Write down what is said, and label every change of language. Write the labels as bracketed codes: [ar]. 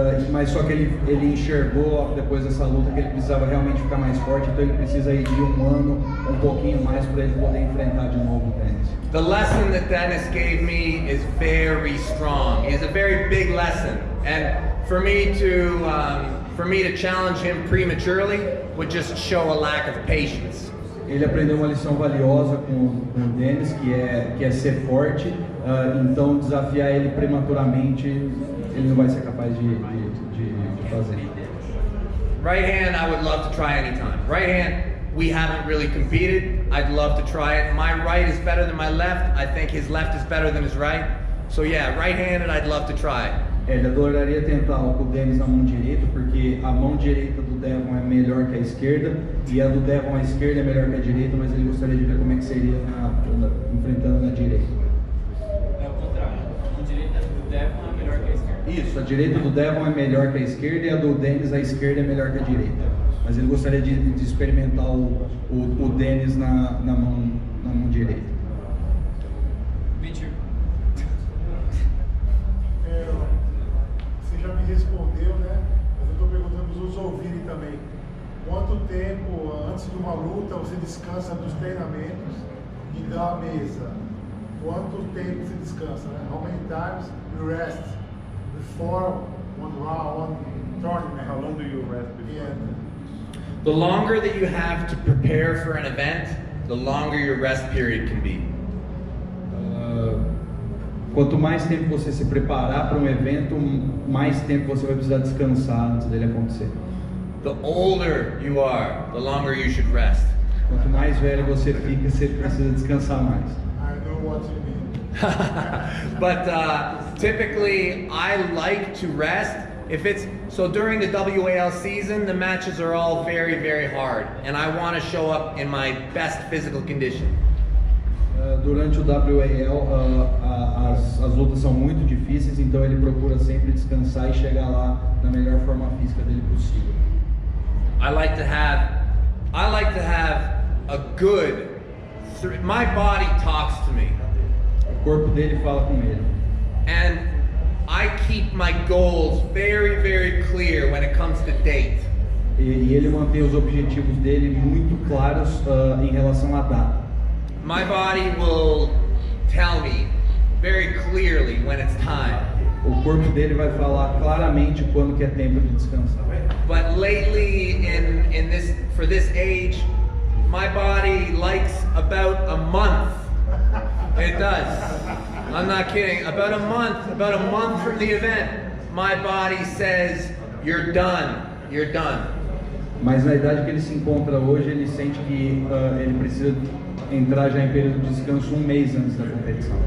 [pt] Mas só que ele enxergou depois dessa luta que ele precisava realmente ficar mais forte, então ele precisa ir de um ano, um pouquinho mais para ele poder enfrentar de novo o Dennis. [en] The lesson that Dennis gave me is very strong. It's a very big lesson, and for me to challenge him prematurely would just show a lack of patience. [pt] Ele aprendeu uma lição valiosa com o Dennis, que é ser forte. Então desafiar ele prematuramente, ele não vai ser capaz de fazer. [en] Right hand, I would love to try anytime. Right hand, we haven't really competed. I'd love to try it. My right is better than my left. I think his left is better than his right. So yeah, right-handed, I'd love to try it. [pt] Ele adoraria tentar com o Dennis na mão direita, porque a mão direita do Devon é melhor que a esquerda, e a do Devon, a esquerda, é melhor que a direita, mas ele gostaria de ver como é que seria enfrentando na direita. É o contrário, a direita do Devon é melhor que a esquerda. Isso, a direita do Devon é melhor que a esquerda, e a do Dennis, a esquerda, é melhor que a direita. mas ele gostaria de experimentar o Dennis na mão direita. [en] Me too. [pt] Você já me respondeu, né? Mas eu estou perguntando para os outros ouvirem também. Quanto tempo antes de uma luta você descansa dos treinamentos e da mesa? Quanto tempo você descansa? Né? [en] How many times you rest before one round, one tournament? How long do you rest before? Yeah. The longer that you have to prepare for an event, the longer your rest period can be. [pt] Quanto mais tempo você se preparar para um evento, mais tempo você vai precisar descansar antes dele acontecer. [en] The older you are, the longer you should rest. [pt] Quanto mais velho você fica, você precisa descansar mais. [en] I know what you mean. But typically, I like to rest. If it's so during the WAL season, the matches are all very, very hard, and I want to show up in my best physical condition. [pt] Durante o WAL, as lutas são muito difíceis, então ele procura sempre descansar e chegar lá na melhor forma física dele possível. [en] I like to have a good. My body talks to me, [pt] O corpo dele fala com ele. [en] and I keep my goals very, very clear when it comes to date. [pt] E ele mantém os objetivos dele muito claros em relação à data. [en] My body will tell me very clearly when it's time. [pt] O corpo dele vai falar claramente quando que é tempo de descansar. [en] But lately, for this age, my body likes about a month. It does. I'm not kidding. About a month from the event, my body says, "You're done. You're done." [pt] Mas na idade que ele se encontra hoje, ele sente que ele precisa entrar já em período de descanso um mês antes da competição.